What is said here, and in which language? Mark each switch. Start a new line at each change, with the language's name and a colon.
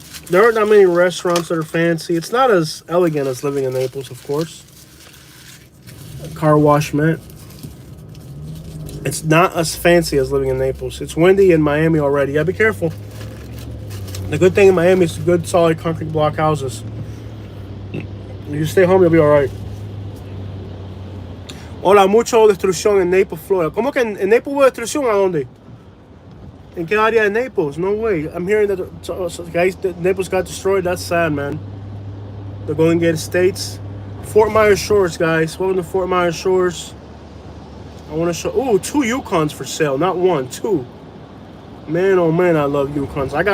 English: There aren't that many restaurants that are fancy. It's not as elegant as living in Naples, of course. A car wash, man. It's not as fancy as living in Naples. It's windy in Miami already. Yeah, be careful. The good thing in Miami is good, solid concrete block houses. If you stay home, you'll be all right.
Spanish: Hola, mucho destrucción en Naples, Florida. ¿Cómo que en Naples hubo destrucción? ¿A dónde? ¿En qué área de Naples? No way.
English: I'm hearing that guys, Naples got destroyed. That's sad, man. The Golden Gate Estates. Fort Myers Shores, guys. Welcome to Fort Myers Shores. I want to show... Ooh, 2 Yukons for sale. Not 1, 2. Man, oh man, I love Yukons.